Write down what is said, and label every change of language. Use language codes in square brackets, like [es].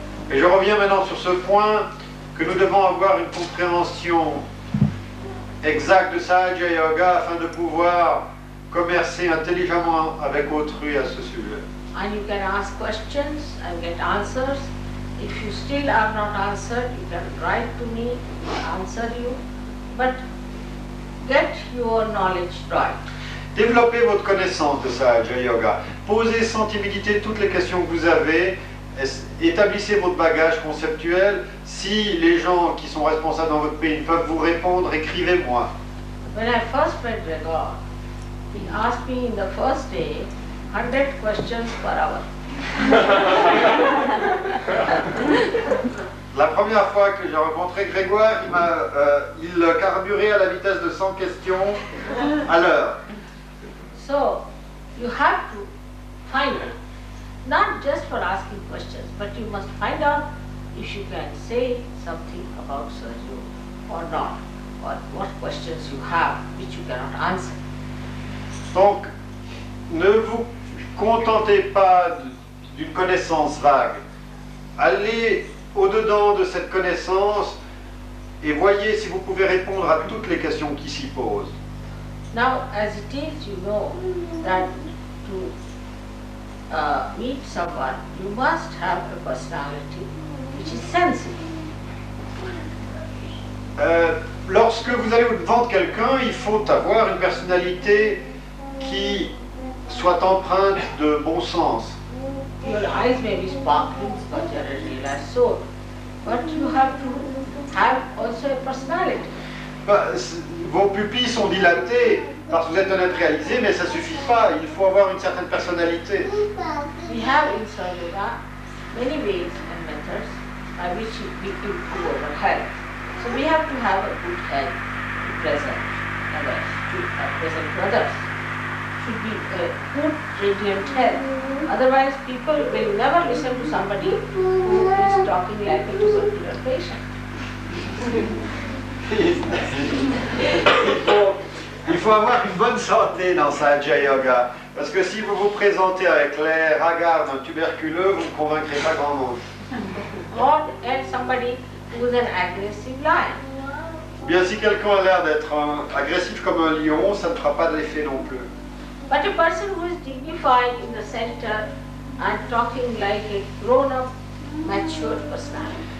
[fr] Et je reviens maintenant sur ce point, que nous devons avoir une compréhension exacte de Sahaja Yoga afin de pouvoir commercer intelligemment avec autrui à ce sujet. [en] And you can ask questions and get answers. If you still are not answered, you can write to me, answer you. But get your knowledge right. [fr] Développez votre connaissance de Sahaja Yoga. Posez sans timidité toutes les questions que vous avez. Établissez votre bagage conceptuel. Si les gens qui sont responsables dans votre pays ne peuvent vous répondre, écrivez-moi. [en] When I first met Gregor, he asked me in the first day 100 questions per hour. [fr] La première fois que j'ai rencontré Grégoire, il carburait à la vitesse de 100 questions à l'heure. [en] So, you have to find out, not just for asking questions, but you must find out if you can say something about Sahaja Yoga or not, or what questions you have which you cannot answer. [fr] Donc, ne vous contentez pas d'une connaissance vague. Allez au-dedans de cette connaissance et voyez si vous pouvez répondre à toutes les questions qui s'y posent. [en] Now, as it is, you know that to meet someone, you must have a personality which is sensitive. [fr] Lorsque vous allez au-devant de quelqu'un, il faut avoir une personnalité qui soit empreinte de bon sens. [en] Your eyes may be sparkling because you are a realized soul, but you have to have also a personality. [fr] Vos pupilles sont dilatées parce que vous êtes un être réalisé, mais ça ne suffit pas. Il faut avoir une certaine personnalité. [en] We have in Sahaja Yoga many ways and methods by which we improve our health. So we have to have a good health to present others, to present others. Should be a good, radiant health. Otherwise, people will never listen to somebody who is talking like a tubercular patient. [fr] Il faut avoir une bonne santé dans Sahaja Yoga. Parce que si vous vous présentez avec l'air hagard d'un tuberculeux, vous ne convaincrez pas grand monde. [en] and somebody who is an aggressive lion. [fr] Ou bien si quelqu'un a l'air d'être agressif comme un lion, ça ne fera pas de l'effet non plus. [en] But a person who is dignified in the center and talking like a grown-up, mature personality.